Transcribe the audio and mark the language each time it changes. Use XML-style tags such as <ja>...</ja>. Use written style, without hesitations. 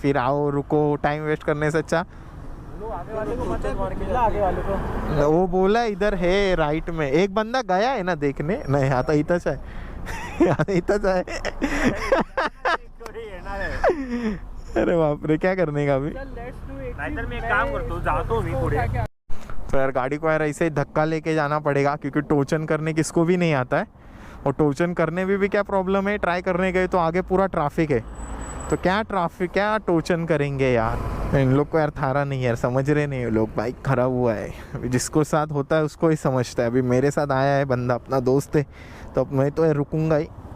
<hi>फिर आओ रुको, टाइम वेस्ट करने से अच्छा। आगे वाले को पता है, आगे वाले को वो बोला इधर है राइट में। एक बंदा गया है ना देखने। नहीं आता इतना है। इतना है। अरे बाप रे, क्या करने का अभी?</hi> <mr>नाहीतर मी एक काम करतो, जातो मी पुढे।</mr> <hi>तो यार गाड़ी को यार ऐसे ही धक्का लेके जाना पड़ेगा, क्योंकि टोचन करने किसको भी नहीं आता है। और टोचन करने में भी क्या प्रॉब्लम है, ट्राई करने गए तो आगे पूरा ट्रैफिक है। तो क्या ट्रैफिक, क्या टोचन करेंगे यार। इन लोग को यार थारा नहीं है यार, समझ रहे नहीं लोग। बाइक खराब हुआ है, अभी जिसको साथ होता है उसको ही समझता है। अभी मेरे साथ आया है बंदा, अपना दोस्त है, तो अब मैं तो यार रुकूंगा ही।</hi>